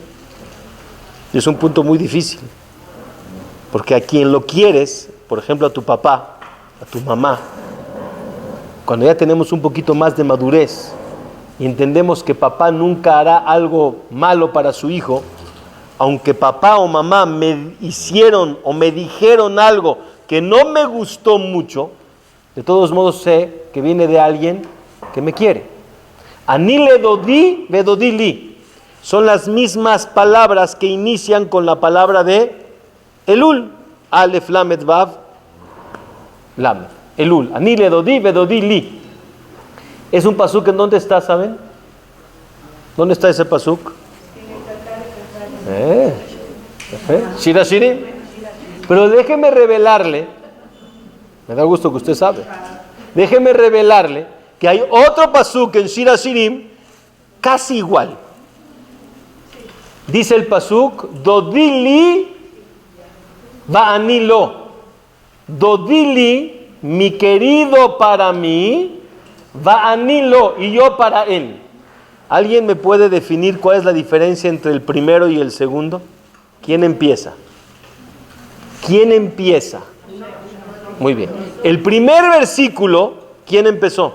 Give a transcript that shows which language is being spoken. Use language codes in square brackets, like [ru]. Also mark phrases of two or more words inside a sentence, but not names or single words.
[es] Y es un punto muy difícil, porque a quien lo quieres, por ejemplo a tu papá, a tu mamá, cuando ya tenemos un poquito más de madurez y entendemos que papá nunca hará algo malo para su hijo, aunque papá o mamá me hicieron o me dijeron algo que no me gustó mucho, de todos modos sé que viene de alguien que me quiere. [he] אני לדודי ודודי לי. [es] Son las mismas palabras que inician con la palabra de Elul. [he] אלף, למד, וו, למד. אלול. אני לדודי ודודי לי. [es] Es un pasuk en dónde está, ¿saben? ¿Dónde está ese pasuk? Shira Shirim. Pero déjeme revelarle, me da gusto que usted sabe, déjeme revelarle que hay otro pasuk en Shira Shirim casi igual. Dice el pasuk, [he] דודי לי ואני לו. Dodili, [es] mi querido para mí, va'anilo, y yo para él. ¿Alguien me puede definir cuál es la diferencia entre el primero y el segundo? ¿Quién empieza? ¿Quién empieza? Muy bien. El primer versículo, ¿quién empezó?